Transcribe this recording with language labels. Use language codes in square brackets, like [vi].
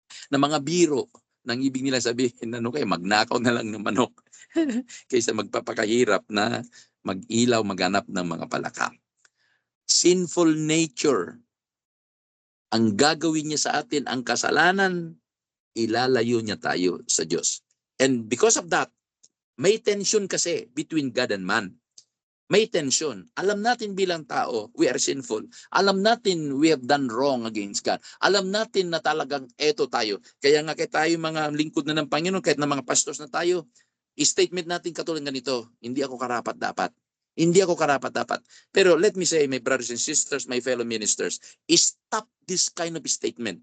[tl] Na mga biro, nang ibig nila sabihin, ano kayo, magnakaw na lang ng manok. Kaysa magpapakahirap na mag-ilaw, maghanap ng mga palaka. [en] Sinful nature. [tl] Ang gagawin niya sa atin, ang kasalanan, ilalayo niya tayo sa Diyos. [en] And because of that, [tl] may tension kasi [en] between God and man. [tl] May tension. Alam natin bilang tao, [en] we are sinful. [tl] Alam natin [en] we have done wrong against God. [tl] Alam natin na talagang eto tayo. Kaya nga tayo mga lingkod na ng Panginoon, kahit na mga pastors na tayo, statement natin katulad ganito, hindi ako karapat-dapat. Hindi ako karapat-dapat. [en] Pero let me say, my brothers and sisters, my fellow ministers, stop this kind of statement.